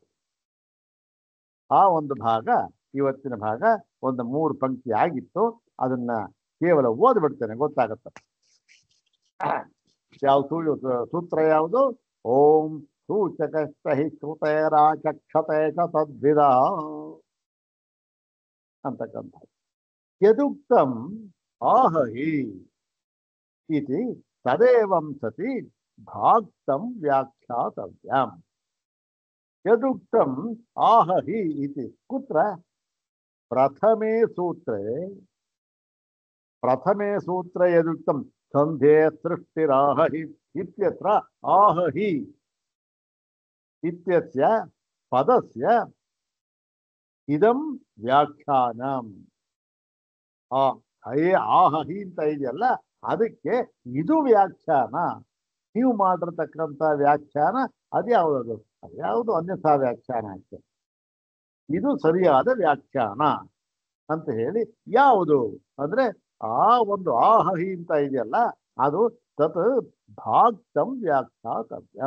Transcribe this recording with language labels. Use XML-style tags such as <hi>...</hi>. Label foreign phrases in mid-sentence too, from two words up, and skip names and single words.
<kn>ಆ ಒಂದು ಭಾಗ, ಇವತ್ತಿನ ಭಾಗ ಒಂದು 3 ಪಂಕ್ತಿ ಆಗಿತ್ತು. ಅದನ್ನ ಕೇವಲ ಓದ್ಬಿಡ್ತೇನೆ, ಗೊತ್ತಾಗತ್ತೆ. ಯಾವ ಸೂತ್ರ ಯಾವುದು?</kn> <sa>ಓಂ ಸೂಚಕಶ್ಚ ಹಿ ಶ್ರುತೇರಾಚಕ್ಷತೆ ತದ್ವಿದ ಅಂತಕ್ಕಂಥ. ಯದುಕ್ತಂ ಆಹಹಿ ಇತಿ ತದೇವಂ ಸತಿ ಭಾಕ್ತಂ ವ್ಯಾಖ್ಯಾತವ್ಯಂ. ಯದುಕ್ತಂ ಆಹಹಿ ಇತಿ ಕುತ್ರ? ಪ್ರಥಮೇ ಸೂತ್ರೆ ಯದುಕ್ತಂ ಸಂಧೇ ಸೃಷ್ಟಿರಾಹಹಿ ಇತ್ಯತ್ರ ಆಹಹಿ ಇತ್ಯಸ್ಯ ಪದಸ್ಯ ಇದಂ ವ್ಯಾಖ್ಯಾನಂ.</sa> <kn>ಆಹಹಿ ಅಂತ ಇದೆಯಲ್ಲ, ಅದಕ್ಕೆ ಇದು ವ್ಯಾಖ್ಯಾನ. ನೀವು ಮಾಡಿರ್ತಕ್ಕಂಥ ವ್ಯಾಖ್ಯಾನ ಅದ್ಯಾವುದು? ಅದ್ಯಾವುದು ಅನ್ಯಥಾ ವ್ಯಾಖ್ಯಾನ ಆಗ್ತದೆ. ಇದು ಸರಿಯಾದ ವ್ಯಾಖ್ಯಾನ ಅಂತ ಹೇಳಿ ಯಾವುದು ಅಂದ್ರೆ ಆ ಒಂದು ಆಹಹಿ ಅಂತ ಇದೆಯಲ್ಲ, ಅದು</kn> <sa>ತತ್ ಭಾಕ್ತಂ ವ್ಯಾಖ್ಯಾತವ್ಯಂ.</sa>